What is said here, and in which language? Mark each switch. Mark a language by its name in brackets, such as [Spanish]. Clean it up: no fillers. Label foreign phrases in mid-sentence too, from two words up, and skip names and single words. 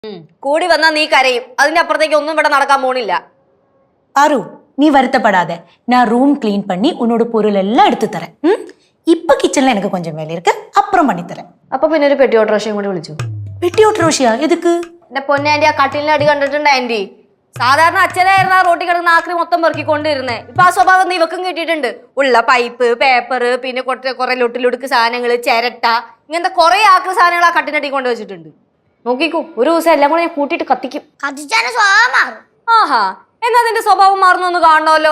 [Malayalam] കൂടി വന്നാ നീ കരയും. അതിന്റെ അപ്പുറത്തേക്ക് ഒന്നും ഇവിടെ നടക്കാൻ പോണില്ല. [Tamil] அரு நீ வருத்தப்படாத, நான் [English] room clean [Tamil] பண்ணி உன்னோட பொருள் எல்லாம் எடுத்து தரேன். இப்ப கிச்சன்ல எனக்கு கொஞ்சம் வேலை இருக்கு, அப்புறம் பண்ணி தரேன். [Malayalam] അപ്പൊ പിന്നെ ഒരു പെട്ടി ഓട്ടോറിക്ഷയും കൂടി വിളിച്ചു. [Tamil] பெட்டி ஓட்டுறோஷியா எதுக்கு? [Malayalam] എന്റെ പൊന്നെ ആന്റി, ആ കട്ടിലിന്റെ അടി കണ്ടിട്ടുണ്ട് ആന്റി? സാധാരണ അച്ഛനായിരുന്നു ആ റോട്ടി കിടക്കുന്ന ആക്രി മൊത്തം പെറുക്കിക്കൊണ്ടിരുന്നേ. ഇപ്പൊ ആ സ്വഭാവം നീ ഇവക്കും കിട്ടിയിട്ടുണ്ട്. ഉള്ള പൈപ്പ്, പേപ്പർ, പിന്നെ കുറെ ലൊട്ടിലൊടുക്ക് സാധനങ്ങള്, ചിരട്ട, ഇങ്ങനത്തെ കുറെ ആക്രി സാധനങ്ങൾ ആ കട്ടിനടി കൊണ്ട് വെച്ചിട്ടുണ്ട്. നോക്കിക്കോ, ഒരു ദിവസം എല്ലാം കൂടെ ഞാൻ കൂട്ടിയിട്ട് കത്തിക്കും. ആഹാ, എന്നാ നിന്റെ സ്വഭാവം മാറുന്നൊന്ന് കാണണമല്ലോ.